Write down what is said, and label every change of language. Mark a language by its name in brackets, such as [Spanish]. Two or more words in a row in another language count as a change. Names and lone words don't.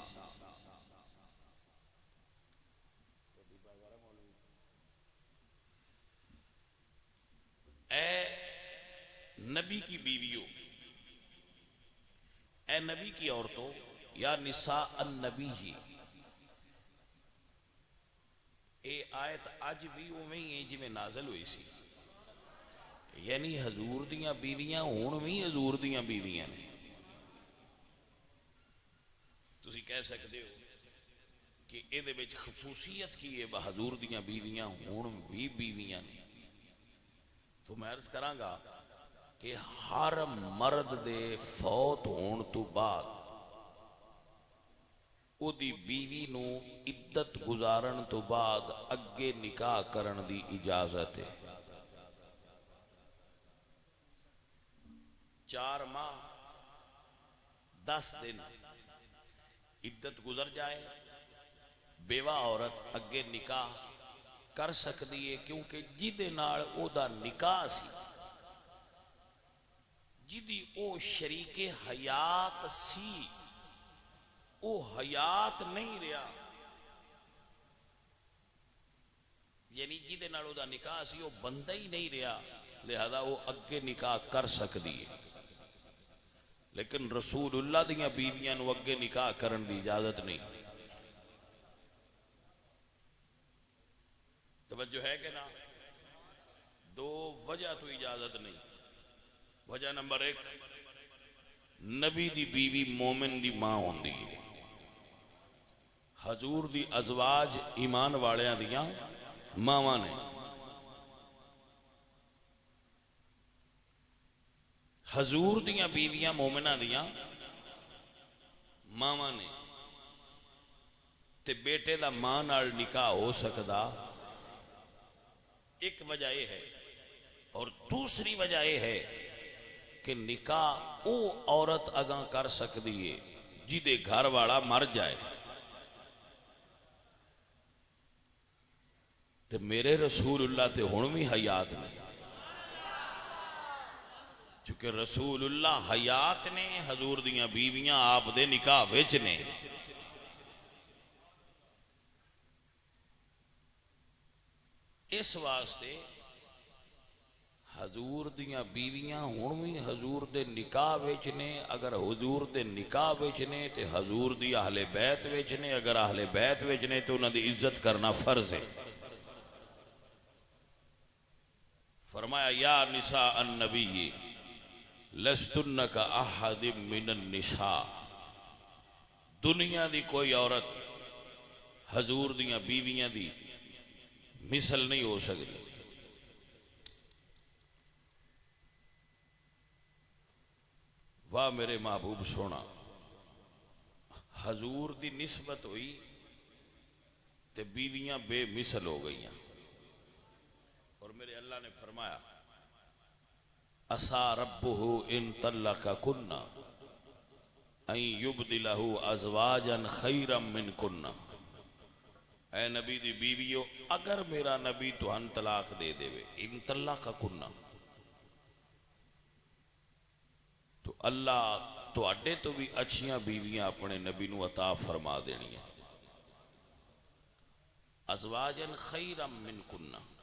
[Urdu] اے نبی کی بیویوں، اے نبی کی عورتوں، [Arabic] یا نساء النبی [Urdu] ہی. [Punjabi] اے آیت اج بھی اوویں ہی ہے جویں نازل ہوئی سی، یعنی حضور دیاں بیویاں ہون بھی حضور دیاں بیویاں نے. تسی کہہ سکتے ہو کہ اے دے وچ خصوصیت کی ہے حضور دیاں بیویاں ہون بھی بیویاں نے. تو میں عرض کراں گا کہ ہر مرد دے فوت ہون تو بعد او دی بیوی نو عدت گزارن تو بعد اگے نکاح کرن دی اجازت ہے. 4 ماہ 10 دن عدت گزر جائے بیوہ عورت اگے نکاح کر سکتی ہے، کیونکہ جدے نال او دا نکاح سی، جدی او شریک حیات سی، او حیات نہیں رہا، یعنی جدے نال او دا نکاح سی او بندہ ہی نہیں رہا، لہذا وہ اگے نکاح کر سکتی ہے. لیکن رسول اللہ دیاں بیویاں نو اگے نکاح کرن دی اجازت نہیں. توجہ ہے کہ نا؟ 2 وجہ تو اجازت نہیں. وجہ نمبر 1، نبی دی بیوی مومن دی ماں ہوندی ہے. حضور دی ازواج ایمان والیاں دیاں ماواں نے. حضور دیاں بیویاں مومنہ دیاں ماواں نے. تے بیٹے دا ماں نال نکاح ہو سکدا، [Urdu] ایک وجہ یہ ہے. اور دوسری وجہ یہ ہے کہ نکاح او عورت اگاں کر سکتی ہے جدے گھر والا مر جائے. [Punjabi] تے میرے رسول اللہ تے ہن بھی حیات نے، چونکہ رسول اللہ حیات نے، حضور دیاں بیویاں آپ دے نکاح وچ نے. اس واسطے حضور دیاں بیویاں ہون بھی حضور دے نکاح وچ نے. اگر حضور دے نکاح وچ نے تے حضور دی اہل بیت وچ نے. اگر اہل بیت وچ نے تو انہاں دی عزت کرنا فرض ہے. [Arabic] فرمایا یا نساء النبی لستن کا احد من النساء. [Punjabi] دنیا دی کوئی عورت حضور دیاں بیویاں دی مثل نہیں ہو سکتی. واہ میرے محبوب سونا، حضور دی نسبت ہوئی تے بیویاں بے مثل ہو گئیاں. [Urdu] اور میرے اللہ نے فرمایا [Arabic] عسى ربه ان طلقكن ان يبدله ازواجا خيرا منكن. [Punjabi] اے نبی دی بیویو، اگر میرا نبی تو ان طلاق دے دے وے، [Arabic] ان طلقكن، [Punjabi] تو اللہ تو اڈے تو بھی اچھیاں بیویاں اپنے نبی نو عطا فرما دینی ہیں. [Arabic] ازواجا خیرا منکن.